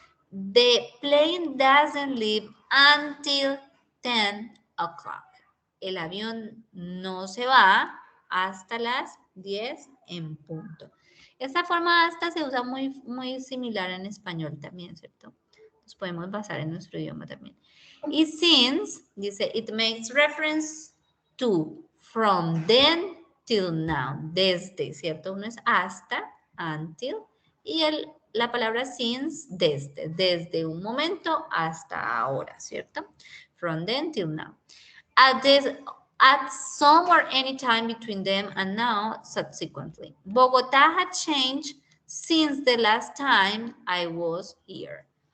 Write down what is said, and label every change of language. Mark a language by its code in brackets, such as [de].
[en] The plane doesn't leave until 10 o'clock. [es] El avión no se va hasta las 10 en punto. Esta forma hasta se usa muy similar en español también, ¿cierto? Nos podemos basar en nuestro idioma también. Y since, dice, [en] it makes reference to, from then till now, [es] desde, ¿cierto? Uno es hasta, until, y la palabra since, desde un momento hasta ahora, ¿cierto? [en] From then till now. At some or any time between them and now, subsequently. Bogotá had changed since the last time I was here.